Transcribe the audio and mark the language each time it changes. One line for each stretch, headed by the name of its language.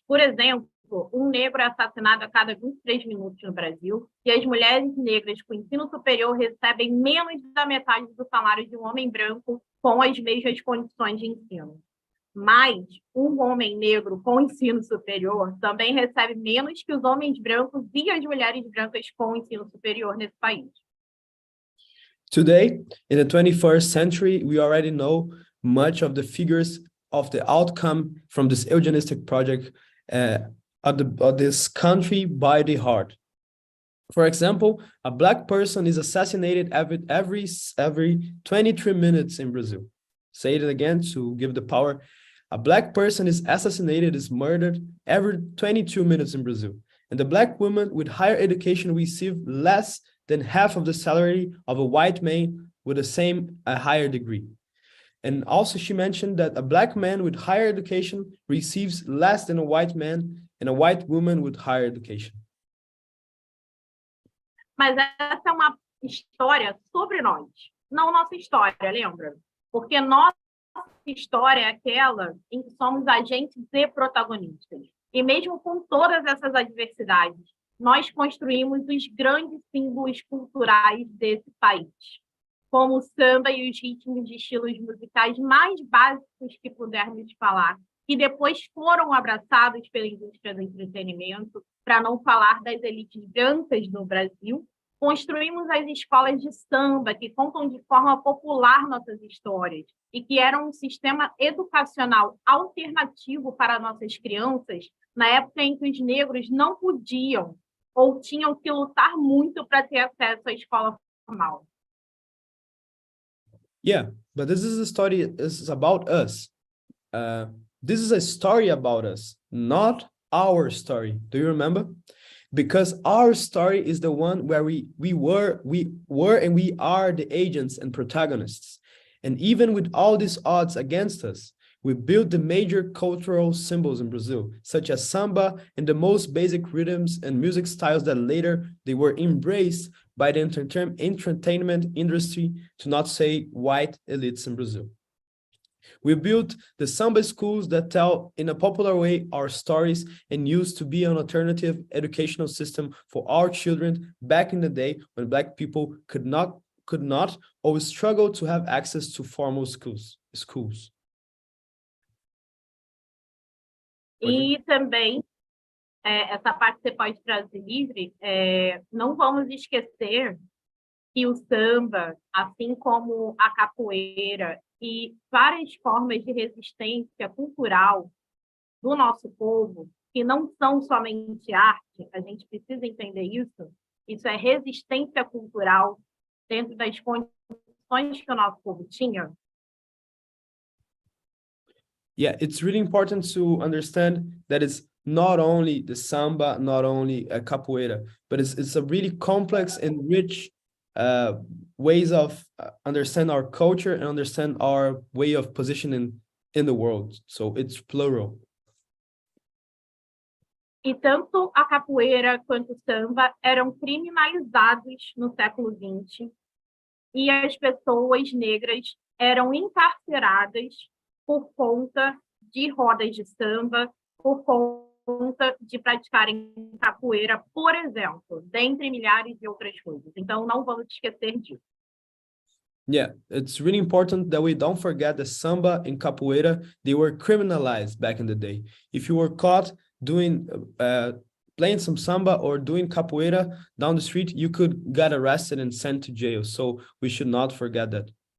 Portuguese: Por exemplo, um negro é assassinado a cada 23 minutos no Brasil e as mulheres negras com ensino superior recebem menos da metade do salário de um homem branco com as mesmas condições de ensino. Mas um homem negro com ensino superior também recebe menos que os homens brancos e as mulheres brancas com ensino superior nesse país.
English: Today, in the 21st century, we already know much of the figures of the outcome from this eugenistic project of this country by the heart. For example, a Black person is assassinated every 23 minutes in Brazil. Say it again to give the power. A Black person is assassinated, is murdered every 22 minutes in Brazil. And the Black woman with higher education receive less than half of the salary of a white man with a higher degree. And also she mentioned that a Black man with higher education receives less than a white man and a white woman with higher education.
Portuguese: Mas essa é uma história sobre nós, não nossa história, lembra? Porque nossa história é aquela em que somos agentes e protagonistas. E mesmo com todas essas adversidades, nós construímos os grandes símbolos culturais desse país, como o samba e os ritmos de estilos musicais mais básicos que pudermos falar, que depois foram abraçados pela indústria do entretenimento, para não falar das elites brancas no Brasil. Construímos as escolas de samba, que contam de forma popular nossas histórias, e que eram um sistema educacional alternativo para nossas crianças, na época em que os negros não podiam ou tinham que lutar muito para ter acesso à escola formal.
English: Yeah, but this is a story is about us. This is a story about us, not our story. Do you remember? Because our story is the one where we were and we are the agents and protagonists. And even with all these odds against us, we built the major cultural symbols in Brazil, such as samba and the most basic rhythms and music styles that later they were embraced by the entertainment industry, to not say white elites in Brazil. We built the samba schools that tell in a popular way our stories and used to be an alternative educational system for our children back in the day when Black people could not or struggled to have access to formal schools.
Portuguese: E também, essa parte que você pode trazer livre, não vamos esquecer que o samba, assim como a capoeira e várias formas de resistência cultural do nosso povo, que não são somente arte, a gente precisa entender isso é resistência cultural dentro das condições que o nosso povo tinha.
English: Yeah, it's really important to understand that it's not only the samba, not only a capoeira, but it's a really complex and rich ways of understand our culture and understand our way of positioning in the world. So it's plural.
Portuguese: E tanto a capoeira quanto o samba eram criminalizados no século XX e as pessoas negras eram encarceradas por conta de rodas de samba, por conta de praticarem capoeira, por exemplo, dentre milhares de outras coisas. Então, não vamos esquecer disso.
English: Yeah, it's really important that we don't forget that samba and capoeira, they were criminalized back in the day. If you were caught doing playing some samba or doing capoeira down the street, you could get arrested and sent to jail. So we should not forget that.